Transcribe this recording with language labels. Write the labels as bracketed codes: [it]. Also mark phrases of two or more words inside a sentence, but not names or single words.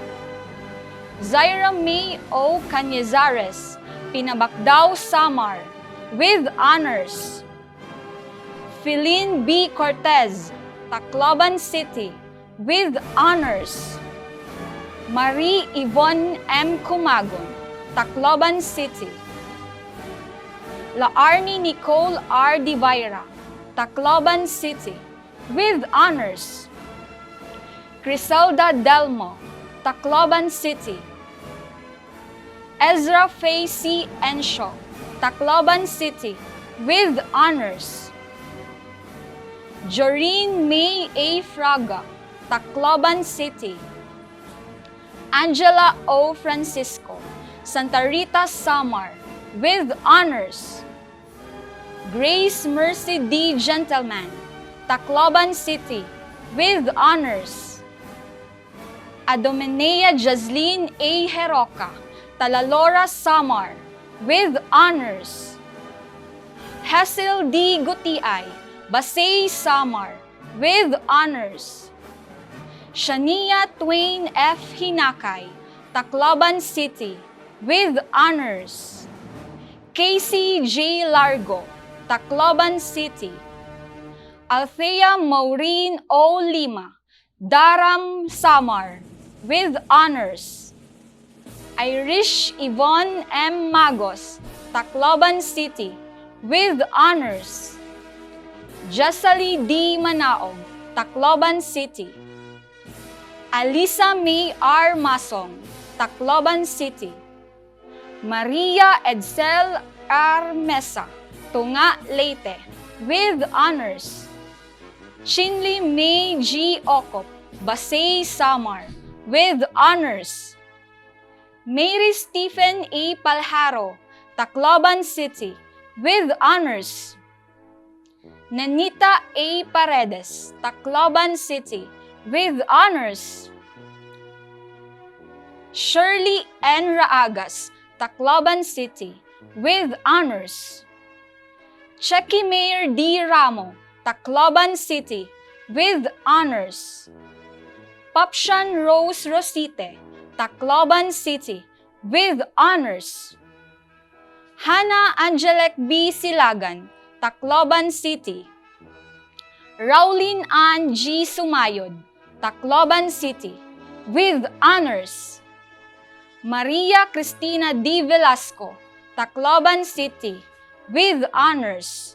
[en] Zaira May O. Cañizares, Pinabacdao, Samar, with honors. Feline B. Cortez, Tacloban City, with honors. Marie Yvonne M. Cumagon, Tacloban City. Laarni Nicole R. Divira, Tacloban City, with honors. Criselda Delmo, Tacloban City. Ezra Faye C. Enshaw, Tacloban City, with honors. Joreen May A. Fraga, Tacloban City. Angela O. Francisco, Santa Rita, Samar, with honors. Grace Mercy D. Gentleman, Tacloban City, with honors. Adomenea Jazlyn A. Heroca, Talalora, Samar, with honors. Hazel D. Gutiay, Basay, Samar, with honors. Shania Twain F. Hinakay, Tacloban City, with honors. Casey J. Largo, Tacloban City. Althea Maureen O. Lima, Daram, Samar, with honors. Irish Yvonne M. Magos, Tacloban City, with honors. Jesali D. Manaog, Tacloban City. Alisa May R. Masong, Tacloban City. Maria Edsel R. Mesa, Tunga, Leyte, with honors. Shinli May G. Okop, Basay, Samar, with honors. Mary Stephen A. Palharo, Tacloban City, with honors. Nanita A. Paredes, Tacloban City, with honors. Shirley N. Raagas, Tacloban City, with honors. Checky Mayor D. Ramo, Tacloban City, with honors. Papshan Rose Rosite, Tacloban City, with honors. Hannah Angelec B. Silagan, Tacloban City. Rowlyn Ann G. Sumayod, Tacloban City, with honors. Maria Cristina D. Velasco, Tacloban City, with honors.